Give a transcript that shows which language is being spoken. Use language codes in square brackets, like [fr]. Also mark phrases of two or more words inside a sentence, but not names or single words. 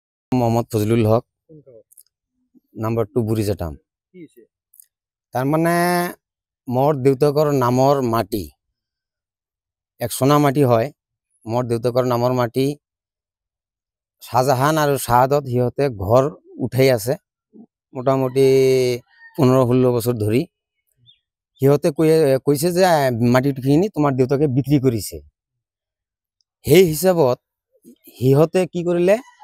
[as] মোহাম্মদ ফজলুল হক নাম্বার 2 বুড়িজাটাম তার মানে মোর দেউতাকৰ নামৰ মাটি এক সোনা মাটি হয় মোর দেউতাকৰ নামৰ মাটি শাহজাহান আৰু শাহাদত সিহঁতে ঘৰ উঠাই আছে মোটামুটি 15-16 বছৰ ধৰি সিহঁতে কৈছে যে মাটিখিনি তোমাৰ দেউতাকে বিক্ৰী কৰিছে সেই হিচাপত সিহঁতে কি কৰিলে